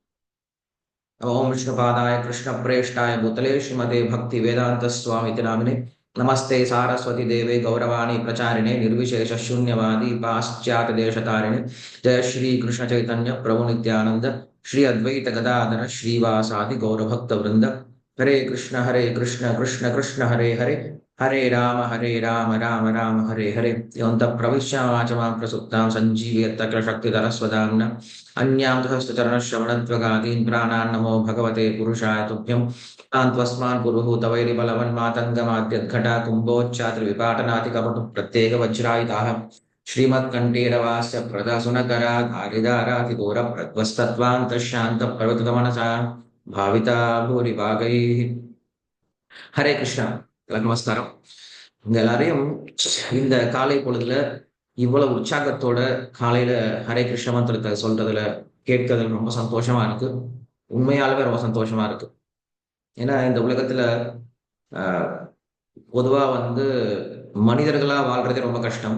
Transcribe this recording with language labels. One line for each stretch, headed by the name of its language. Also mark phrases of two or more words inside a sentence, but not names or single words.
Sanskrit: ओम विष्णुपादाय कृष्णप्रेष्ठाय भूतले श्रीमते भक्ति वेदांत स्वामी नामिने नमस्ते सारस्वती देवे गौरवाणी प्रचारिणे निर्विशेष शून्यवादी पाश्चात्य देशतारिणे जय श्री कृष्ण चैतन्य प्रभु नित्यानंद श्री अद्वैत गदाधर श्रीवासादि गौरभक्त वृंद। हरे कृष्ण कृष्ण कृष्ण हरे हरे हरे राम राम राम हरे हरे योन्त प्रविश्यामाच्चमां प्रसुप्तां सञ्जीवयत्त किल शक्तिधरस्वधाम्न अन्यां चरणश्रवणत्वगादीन् प्राणान् नमो भगवते पुरुषाय तुभ्यम् तान्त्वस्मान् पुरुहूत वैरिबलवन्मातङ्गमाद्यद्घटा कुम्भोच्चाद्रिविपाटनातिकपटु प्रत्येक वज्रायुधाः श्रीमत्कण्ठीरवास्य प्रदसुनकराधारिदारातिदूरप्रध्वस्तत्वान्तशान्तप्रवृतमनसा भाविता भूरिभागैः ஹரே கிருஷ்ணா.
Tamil: நமஸ்காரம். உங்க எல்லாரையும் இந்த காலை பொழுதுல இவ்வளவு உற்சாகத்தோட காலையில ஹரே கிருஷ்ண மந்திரத்தை சொல்றதுல கேட்கறதுல ரொம்ப சந்தோஷமா இருக்கு. உண்மையாலுமே ரொம்ப சந்தோஷமா இருக்கு. ஏன்னா இந்த உலகத்துல பொதுவா மனிதர்களா வாழ்றதே ரொம்ப கஷ்டம்.